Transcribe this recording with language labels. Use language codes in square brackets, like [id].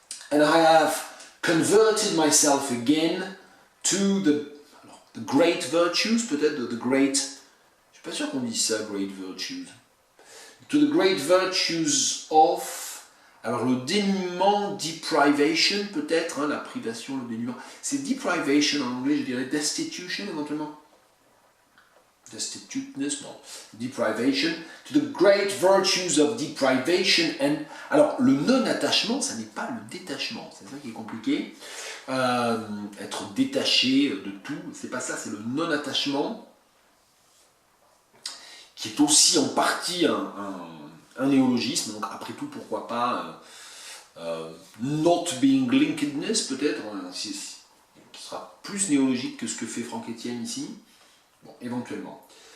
[en] And I have converted myself again to the great virtues, [fr] peut-être [en] the great, [fr] je suis pas sûr qu'on dise ça, [en] great virtues. To the great virtues of, [fr] alors le dénuement, deprivation peut-être, la privation, le dénuement, c'est deprivation en anglais, je dirais destitution éventuellement. [en] Destituteness, non. Deprivation, to the great virtues of deprivation and... [fr] Alors, le non-attachement, ça n'est pas le détachement, c'est ça qui est compliqué. Être détaché de tout, c'est pas ça, c'est le non-attachement, qui est aussi en partie un néologisme, donc après tout, pourquoi pas [en] not being linkedness, [fr] peut-être, qui sera plus néologique que ce que fait Franck Etienne ici. Bon, éventuellement.